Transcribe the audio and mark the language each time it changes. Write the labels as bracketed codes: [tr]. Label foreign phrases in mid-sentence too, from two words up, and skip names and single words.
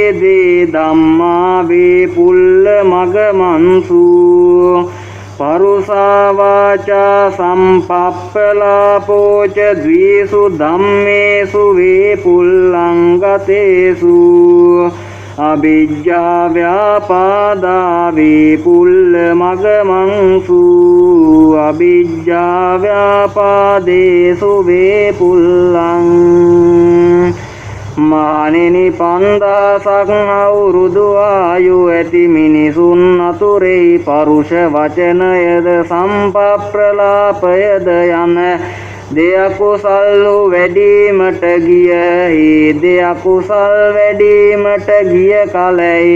[pi] දේ ධම්මා වේපුල්ල මගමන්සු පරුසා වාචා සම්පප්පලාපෝච ද්වේසු ධම්මේසු වේපුල්ලං ගතේසු අවිජ්ජා ව්‍යාපාදා වේපුල්ල මගමංසු අවිජ්ජා ව්‍යාපාදේසු වේපුල්ලං [si] මානෙනි 5000ක් අවුරුදු ආයු ඇති මිනිසුන් අතුරෙහි පරුෂ වචනයද සම්පප්‍රලාපයද යන දෙයකුසල් වැඩිමට ගිය දෙයකුසල් වැඩිමට ගිය කලෙහි